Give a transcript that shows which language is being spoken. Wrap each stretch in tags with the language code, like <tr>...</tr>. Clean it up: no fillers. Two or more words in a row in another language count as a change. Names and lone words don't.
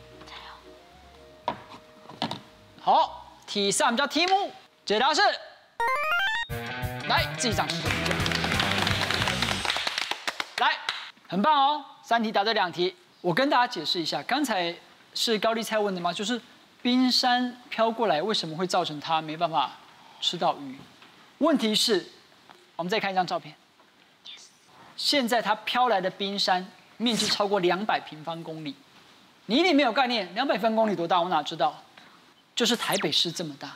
<zh>好，第3道題目解答是，來，自己掌聲鼓勵。來，很棒哦，3題答對2題。我跟大家解釋一下，剛才是高麗菜問的嗎？就是冰山飄過來，為什麼會造成它沒辦法吃到魚？问题是，我们再看一张照片。现在它飘来的冰山面积超过200平方公里，你一定没有概念，200平方公里多大？我哪知道？就是台北市这么大。</zh>